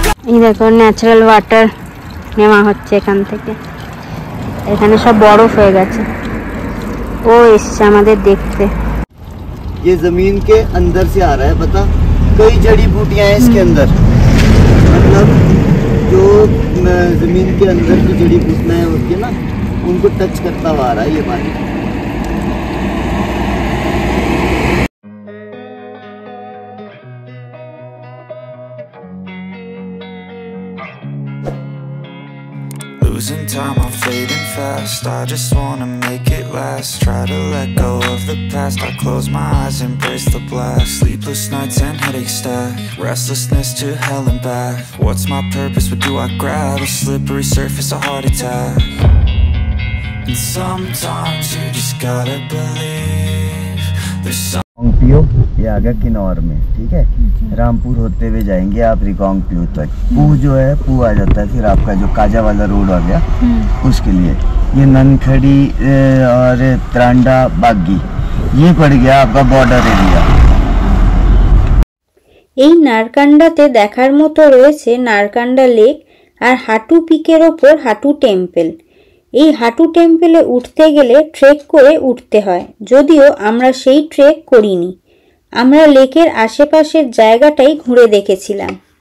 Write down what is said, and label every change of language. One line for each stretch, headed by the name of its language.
Bangla: এই দেখো natural water নেওয়া হচ্ছে এখান থেকে, এখানে সব বরফ হয়ে গেছে। ও এসছে আমাদের দেখতে।
Hindi: ये जमीन के अंदर से आ रहा है, पता कई जड़ी बूटियां हैं इसके अंदर, मतलब जो जमीन के अंदर की जड़ी बूटियां होती है ना, उनको टच करता हुआ आ रहा है ये पानी।
English: Losing time, I'm fading fast. I just wanna make it last. Try to let go of the past. I close my eyes, embrace the blast. Sleepless nights and headaches stack. Restlessness to hell and back. What's my purpose? What do I grab? A slippery surface, a heart attack. And sometimes you just gotta believe there's some
Hindi: Reckong Peo ये आ गया किन्नौर में, ठीक है। रामपुर होते हुए जाएंगे आप रिकांगपियो तक। पू जो है पू आ जाता है, फिर आपका जो काजा वाला रोड आ गया उसके लिए। ये ननखड़ी और त्रांडा बागी ये पड़ गया आपका बॉर्डर एरिया।
Bangla: এই নারকান্ডাতে দেখার মতো রয়েছে নারকান্ডা লেক আর হাটু পিকের ওপর হাটু টেম্পল। এই হাটু টেম্পলে উঠতে গেলে ট্রেক করে উঠতে হয়, যদিও আমরা সেই ট্রেক করিনি, আমরা লেকের আশেপাশের জায়গাটাই ঘুরে দেখেছিলাম।